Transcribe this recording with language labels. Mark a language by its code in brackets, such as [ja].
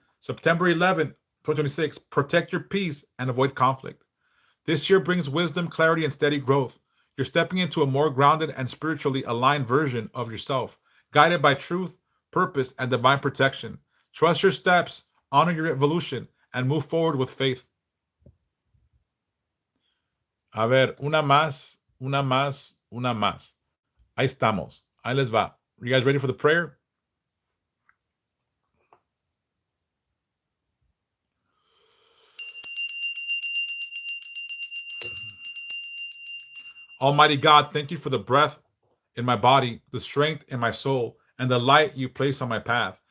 [en] September 11th, 2026, protect your peace and avoid conflict. This year brings wisdom, clarity, and steady growth. You're stepping into a more grounded and spiritually aligned version of yourself, guided by truth, purpose, and divine protection. Trust your steps, honor your evolution, and move forward with faith. [es] A ver, una más, una más, una más. Ahí estamos. Ahí les va. [en] You guys ready for the prayer? Almighty God, thank you for the breath in my body, the strength in my soul, and the light you place on my path.